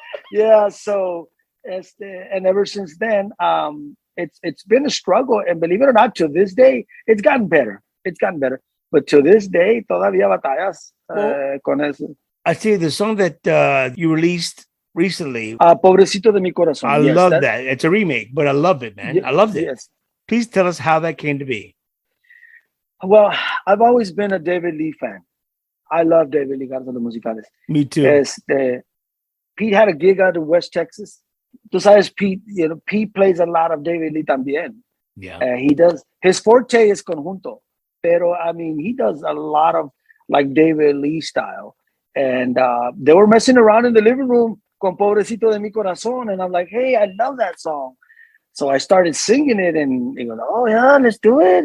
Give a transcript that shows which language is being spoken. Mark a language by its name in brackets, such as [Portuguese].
[English] Yeah, so, and ever since then, it's been a struggle. And believe it or not, to this day, it's gotten better. But to this day, [Spanish] todavía batallas con eso. [English] I see the song that you released recently. [Spanish] Pobrecito de mi corazón. [English] I love that. It's a remake, but I love it, man. I loved it. Yes. Please tell us how that came to be. Well, I've always been a David Lee fan. I love David Lee Garza de Musicales. Me too. Pete had a gig out in West Texas. [Spanish] Tú sabes, [English] Pete, Pete plays a lot of David Lee [Spanish] también. [English] Yeah. He does. His forte is conjunto. [Spanish] Pero, [English] I mean, he does a lot of like David Lee style. And they were messing around in the living room con Pobrecito de mi corazón. And I'm like, hey, I love that song. So I started singing it and he goes, oh, yeah, let's do it.